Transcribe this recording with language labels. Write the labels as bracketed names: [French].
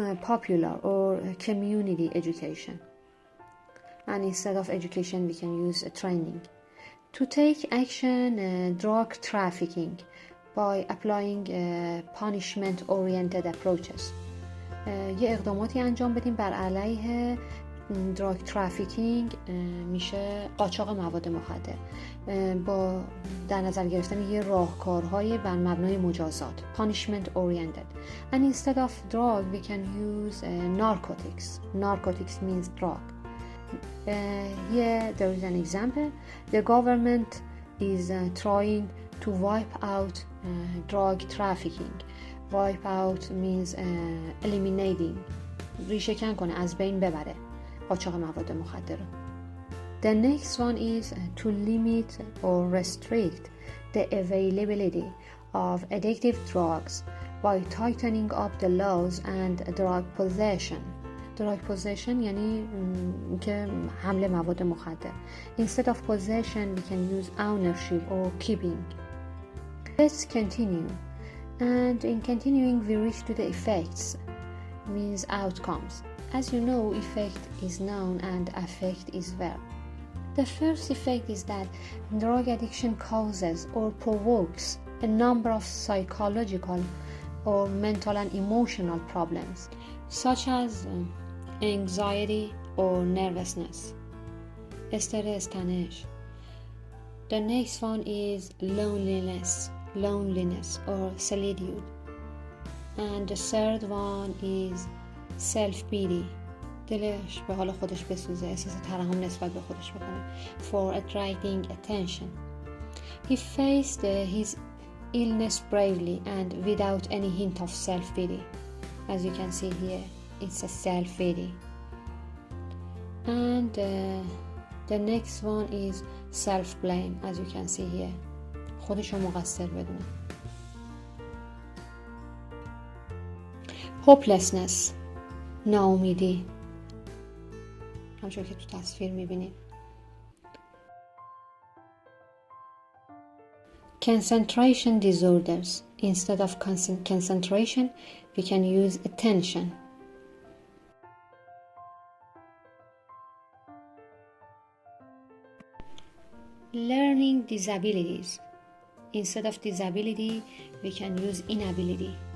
[English] popular or community education. And instead of education, we can use training. To take action drug trafficking by applying punishment-oriented approaches. [Persian] یه اقداماتی انجام بدیم بر علیه [English] drug trafficking, [Persian] میشه قاچاق مواد مخدر، با در نظر گرفتن یه راهکارهای بر مبنای مجازات، [English] punishment oriented. And instead of drug we can use narcotics. Narcotics means drug. Here there is an example. The government is trying to wipe out drug trafficking. Wipe out means eliminating. [Persian] ریشه کن کنه، از بین ببره قاچاق مواد مخدر رو. [English] The next one is to limit or restrict the availability of addictive drugs by tightening up the laws and drug possession. Drug possession [Persian] یعنی که حمل مواد مخدر. [English] Instead of possession we can use ownership or keeping. Let's continue. And in continuing we reach to the effects, means outcomes. As you know, effect is noun and affect is verb. The first effect is that drug addiction causes or provokes a number of psychological or mental and emotional problems, such as anxiety or nervousness. [Persian] استرس، تنش. [English] The next one is loneliness or solitude. And the third one is self-pity. [Persian] دلش به حال خودش بسوزه، احساس ترحم نسبت به خودش بکنه. [English] For attracting attention. He faced his illness bravely and without any hint of self-pity. As you can see here, it's a self-pity. And the next one is self-blame. As you can see here, [Persian] خودش رو مقصر بدونه. hopelessness، ناامیدی، همچون که تو تصویر میبینید. [English] concentration disorders. Instead of concentration we can use attention. learning disabilities. Instead of disability we can use inability.